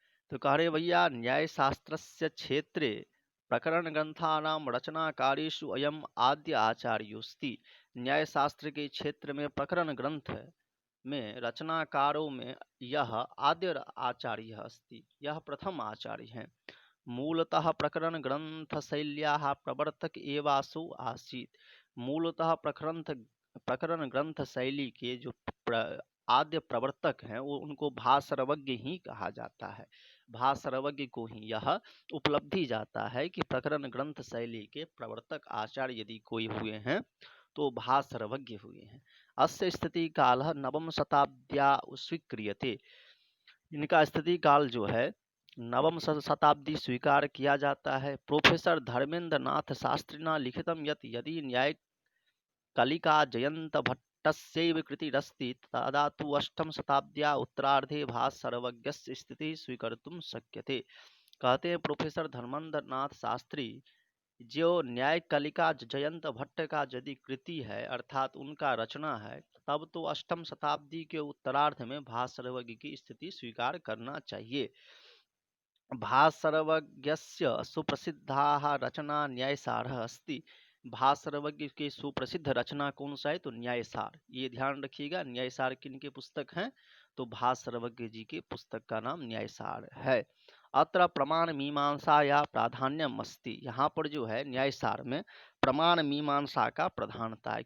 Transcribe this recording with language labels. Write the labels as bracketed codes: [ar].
[hi] तो कह रहे भैया [sa] न्याय शास्त्रस्य क्षेत्रे प्रकरण ग्रंथानां रचनाकारेषु अयम आद्य आचार्योस्ति। [hi] न्याय शास्त्र के क्षेत्र में प्रकरण ग्रंथ में रचनाकारों में यह आद्य आचार्य अस्ति, यह प्रथम आचार्य हैं। [sa] मूलतः प्रकरण ग्रंथ शैल्याः प्रवर्तक एवासु आसीत्। [hi] मूलतः प्रकरण ग्रंथ शैली के जो आद्य प्रवर्तक हैं वो उनको भासर्वज्ञ ही कहा जाता है। भासर्वज्ञ को ही यह उपलब्धि जाता है कि प्रकरण ग्रंथ शैली के प्रवर्तक आचार्य यदि कोई हुए हैं तो भासर्वज्ञ हुए हैं। [sa] अस्य स्थिति काल नवम शताब्द्या स्वीक्रियते। [hi] इनका स्थिति काल जो है नवम शताब्दी स्वीकार किया जाता है। [sa] प्रोफेसर धर्मेंद्र नाथ शास्त्रिना लिखितम यदि न्याय कलिका जयंत भट्टस्यैव कृतिरस्ति तदा तु अष्टम शताब्द्या उत्तरार्धे भासर्वज्ञस्य स्थिति स्वीकर्तुं शक्यते। [hi] कहते हैं प्रोफेसर धर्मेंद्र नाथ शास्त्री जो न्याय कलिका जयंत भट्ट का यदि कृति है अर्थात उनका रचना है, तब तो अष्टम शताब्दी के उत्तरार्ध में भासर्वज्ञ की स्थिति स्वीकार करना चाहिए। [sa] भासर्वज्ञस्य सुप्रसिद्धा रचना न्यायसारः अस्ति। [hi] भासर्वज्ञ के सुप्रसिद्ध रचना कौन सा है, तो न्यायसार। ये ध्यान रखिएगा, न्यायसार किनके पुस्तक हैं, तो भासर्वज्ञ जी के पुस्तक का नाम न्यायसार है। [sa] अत्र प्रमाण मीमांसा या प्राधान्यम अस्ति। [hi] यहाँ पर जो है न्यायसार में प्रमाण मीमांसा का प्रधानता है।